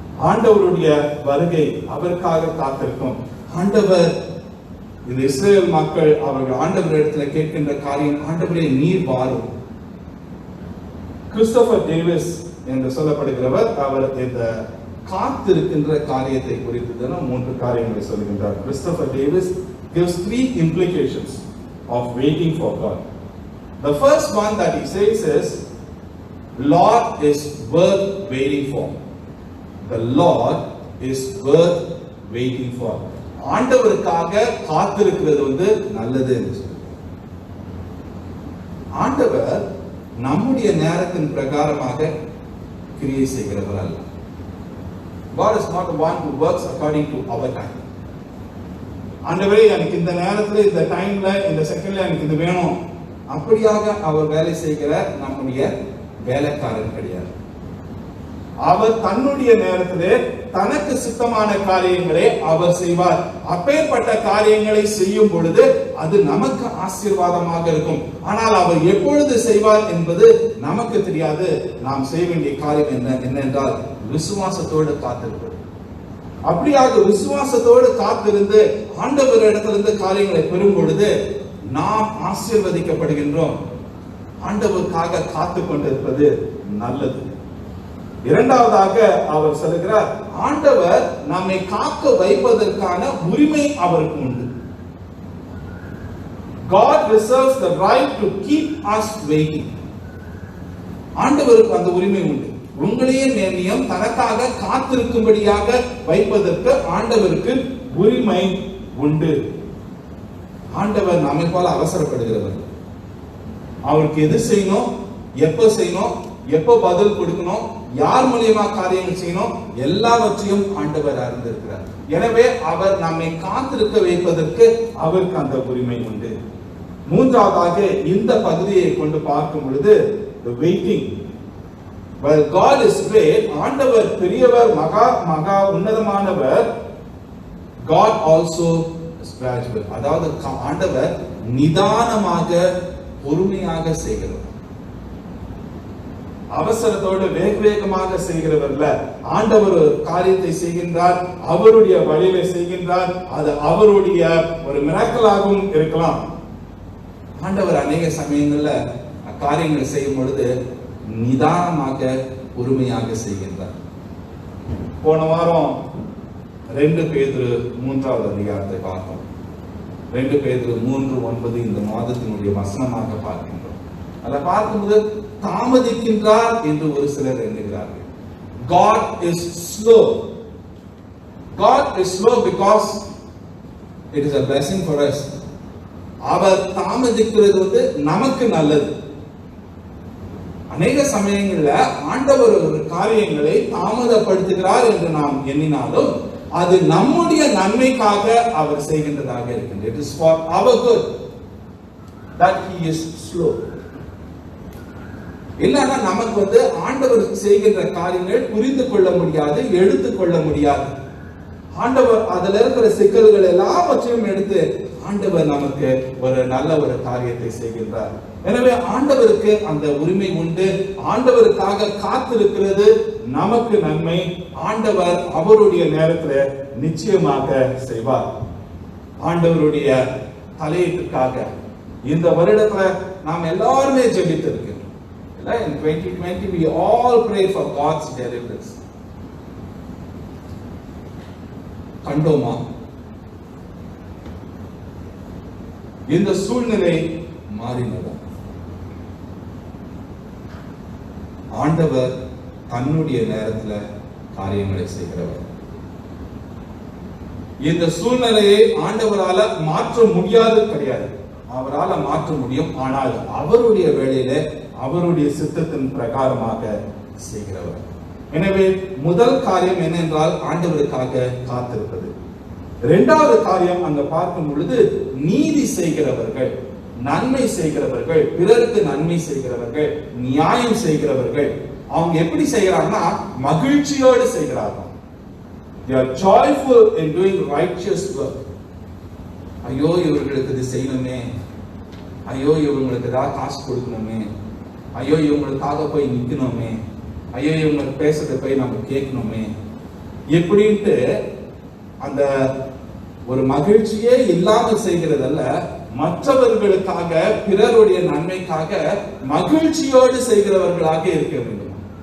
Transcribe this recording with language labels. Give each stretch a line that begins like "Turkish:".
Tamil: ஆண்டவருடைய வருகை அவருக்காக காத்திருக்கும். ஆண்டவர், இந்த இஸ்ரேல் மக்கள் அவர்கள் ஆண்டவரிடத்தில் கேட்கின்ற காரியம், ஆண்டவரே நீர் வாரும். கிறிஸ்டோபர் டேவிஸ் என்று சொல்லப்படுகிறவர், அவர் இந்த காத்திருக்கின்ற காரியத்தை குறித்து 3 காரியங்களை சொல்கின்றார்.
English: Christopher Davis gives 3 implications of waiting for God. The first one that he says is, Lord is worth waiting for. The Lord is worth waiting for.
Tamil: ஆண்டவருக்காக காத்திருக்கிறது நல்லது என்று சொல்றார். ஆண்டவர் நம்முடைய நேரத்தின் பிரகாரமாக கிரியை செய்கிறவர் அல்ல.
English: God is not the one who works according to our time.
Tamil: ஆண்டவரே எனக்கு இந்த நேரத்துல, இந்த டைம்ல, இந்த செகண்ட்ல எனக்கு இது வேணும், அப்படியாக அவர் வேலை செய்கிற நம்முடைய வேலைக்காரன் கிடையாது. அவர் தன்னுடைய நேரத்திலே தனக்கு சித்தமான காரியங்களை அவர் செய்வார். அப்பேற்பட்ட காரியங்களை செய்யும் பொழுது அது நமக்கு ஆசீர்வாதமாக இருக்கும். ஆனால் அவர் எப்பொழுது செய்வார் என்பது நமக்கு தெரியாது. நாம் செய்ய வேண்டிய காரியம் என்னென்றால் விசுவாசத்தோடு காத்திருப்பது. அப்படியாக விசுவாசத்தோடு காத்திருந்து ஆண்டவரிடத்திலிருந்து காரியங்களை பெறும் பொழுது நாம் ஆசீர்வதிக்கப்படுகின்றோம். ஆண்டவருக்காக காத்து கொண்டிருப்பது நல்லது. இரண்டாவதாக அவர் சொல்கிறார், ஆண்டவர் நம்மை காக்க வைப்பதற்கான உரிமை அவருக்கு உண்டு.
English: God reserves the right to keep us waiting.
Tamil: ஆண்டவருக்கு அந்த உரிமை உண்டு. உங்களையே நிர்ணயம் தனக்காக காத்திருக்கும்படியாக வைப்பதற்கு ஆண்டவருக்கு உரிமை உண்டு. ஆண்டவர் நம்மை போல அவசரப்படுகிறவர். அவருக்கு எது செய்யணும், எப்ப செய்யணும், எப்ப பதில் கொடுக்கணும், யார் மூலியமா காரியங்கள் செய்யணும், எல்லாவற்றையும் ஆண்டவர் அறிந்திருக்கிறார். எனவே அவர் நம்மை காத்திருக்க வைப்பதற்கு அவருக்கு அந்த உரிமை உண்டு. மூன்றாவதாக இந்த பகுதியை கொண்டு பார்க்கும் பொழுது
English: the waiting. While God is great,
Tamil: ஆண்டவர் பெரியவர், மகா உன்னதமானவர்,
English: God also is gradual.
Tamil: அதாவது ஆண்டவர் நிதானமாக பொறுமையாக செய்கிறவர். அவசரத்தோடு வேகமாக செய்கிறவர்ல. ஆண்டவர் ஒரு காரியத்தை செய்கின்றார், அவருடைய வழியில செய்கின்றார். அது அவருடைய ஒரு மிராக்கிளாகவும் இருக்கலாம். ஆண்டவர் அநேக சமயங்கள்ல காரியங்களை செய்யும் பொழுது நிதானமாக பொறுமையாக செய்கின்றார். போன வாரம் 2 பேதுரு 3வது அதிகாரத்தை பார்த்தோம். 2 பேதுரு 3:9 இந்த மாதத்தினுடைய வசனமாக பார்க்கின்றோம். அதை பார்க்கும்போது தாமதிக்கின்றார் என்று ஒரு சிலர் எண்ணுகிறார்கள்.
English: God is slow. God is slow because it is a blessing for us.
Tamil: அவர் தாமதிக்கிறது நமக்கு நல்லது. அநேக சமயங்கள்ல ஆண்டவர் ஒரு காரியங்களை தாமதப்படுத்துகிறார் என்று நாம் எண்ணினாலும் அது நம்முடைய நன்மைக்காக அவர் செய்கின்றதாக இருக்கின்றது.
English: It is for our good that he is slow.
Tamil: இல்லைன்னா நமக்கு ஆண்டவர் செய்கின்ற காரியங்கள் புரிந்து கொள்ள முடியாது, எடுத்துக்கொள்ள முடியாது. ஆண்டவர் அதுல இருக்கிற சிக்கல்கள் எல்லாவற்றையும் எடுத்து ஆண்டவர் நமக்கு ஒரு நல்ல ஒரு காரியத்தை செய்கின்றார். எனவே ஆண்டவருக்கு அந்த உரிமை உண்டு. ஆண்டவருக்காக காத்திருக்கிறது நமக்கு நன்மை. ஆண்டவர் அவருடைய நேரத்தில் நிச்சயமாக செய்வார். ஆண்டவருடைய தலையீட்டுக்காக இந்த வருடத்துல நாம் எல்லாருமே ஜெபித்திருக்கிறோம்.
English: In 2020 we all pray for God's deliverance.
Tamil: கண்டோமா? இந்த சூழ்நிலை மாறினதா? ஆண்டவர் தன்னுடைய நேரத்துல காரியங்களை செய்கிறவர். இந்த சூழ்நிலையை ஆண்டவரால மாற்ற முடியாது கிடையாது. அவரால் மாற்ற முடியும். ஆனால் அவருடைய வேளையில அவருடைய சித்தத்தின் பிரகாரமாக செய்கிறவர். எனவே முதல் காரியம் என்னென்றால் ஆண்டவருக்காக காத்திருப்பது. இரண்டாவது காரியம் அங்க பார்க்கும் பொழுது நீதி செய்கிறவர்கள், நன்மை செய்கிறவர்கள், பிறருக்கு நன்மை செய்கிறவர்கள், நியாயம் செய்கிறவர்கள். அவங்க எப்படி செய்கிறாங்கன்னா மகிழ்ச்சியோடு செய்கிறார்கள்.
English: They are joyful in doing righteous work.
Tamil: ஐயோ இவர்களுக்கு இது செய்யணுமே, ஐயோ இவங்களுக்கு ஏதாவது காசு கொடுக்கணுமே, ஐயோ இவங்களுக்காக போய் நிக்கணுமே, ஐயோ இவங்களுக்கு பேசுறதை போய் நம்ம கேட்கணுமே, எப்படின்ட்டு அந்த ஒரு மகிழ்ச்சியே இல்லாமல் செய்கிறதல்ல, மற்றவர்களுக்காக பிறருடைய நன்மைக்காக மகிழ்ச்சியோடு செய்கிறவர்களாக இருக்க வேண்டும்.